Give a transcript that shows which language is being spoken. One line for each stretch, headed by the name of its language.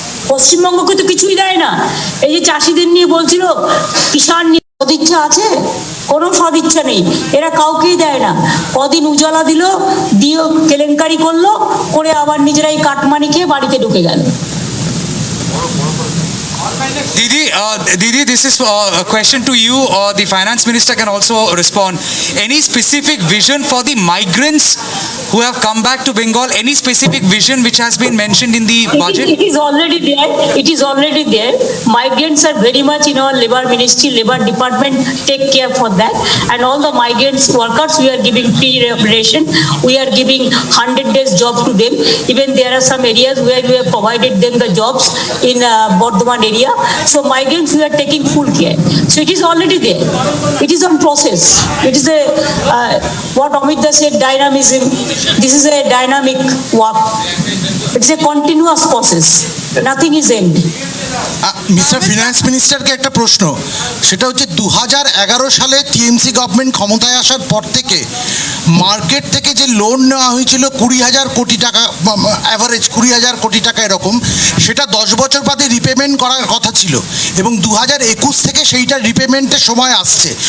Bangla: পশ্চিমবঙ্গকে তো কিছুই দেয় না। এই যে চাষিদের নিয়ে বলছিল, কিষাণ নিয়ে সদিচ্ছা আছে, কোনো সদিচ্ছা নেই, এরা কাউকেই দেয় না। কদিন উজালা দিল, দিয়ে কেলেঙ্কারি করলো, করে আবার নিজেরাই কাটমানি খেয়ে বাড়িতে ঢুকে গেল।
English: Didi, this is a question to you, or the finance minister can also respond. Any specific vision for the migrants who have come back to Bengal? Any specific vision which has been mentioned in the budget? It is already there. It is already there. Migrants are very much in our labor ministry, labor department take care for that. And all the migrants workers, we are giving free remuneration. We are giving 100 days job to them. Even there are some areas where we have provided them the jobs in Bardhaman area. So migrants, we are taking full care. So it is already there. It is on process. It is a what Amita said, dynamism. This is a dynamic work. It's a continuous process. Nothing is end.
Bangla: Mister finance মিনিস্টারকে একটা প্রশ্ন, সেটা হচ্ছে 2011 সালে TMC government ক্ষমতায় আসার পর থেকে market থেকে যে লোন নেওয়া হয়েছিল 20,000 কোটি টাকা, অ্যাভারেজ 20,000 কোটি টাকা এরকম, সেটা 10 বছর বাদে রিপেমেন্ট করার কথা ছিল এবং 2021 থেকে সেইটা রিপেমেন্টের সময় আসছে।